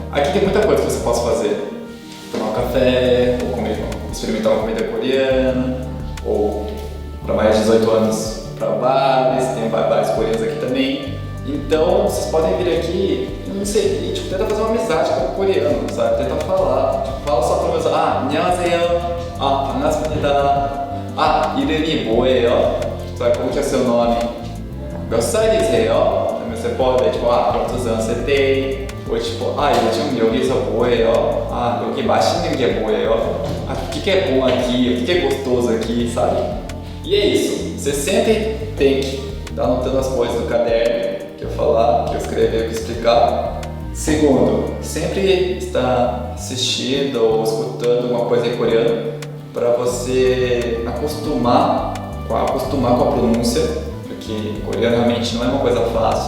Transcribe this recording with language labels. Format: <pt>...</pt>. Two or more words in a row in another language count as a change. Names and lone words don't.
<pt>Aqui tem muita coisa que você pode fazer. Tomar um café, ou experimentar uma comida coreana, ou para mais de 18 anos para bares, tem bares coreanos aqui também. Então vocês podem vir aqui, não sei, e tenta fazer uma amizade com o coreano, sabe? Tenta falar, fala só para meus</pt> <ko>안녕하세요, 반갑습니다, 이름이 뭐예요?</ko> <pt>Sabe como que é seu nome?</pt> <ko>몇 살이세요?</ko> <pt>Você pode, quantos anos você tem?</pt> <ko>Ou 요즘 여기서 뭐해요? 여기 맛있는 게 뭐예요?</ko> <pt>O que é bom aqui? O que é gostoso aqui, sabe? E é isso, você sempre tem que estar anotando as coisas no caderno que eu falar, que eu escrever, que eu explicar. Segundo, sempre estar assistindo ou escutando alguma coisa em coreano para você acostumar com a pronúncia, porque coreano realmente não é uma coisa fácil.</pt>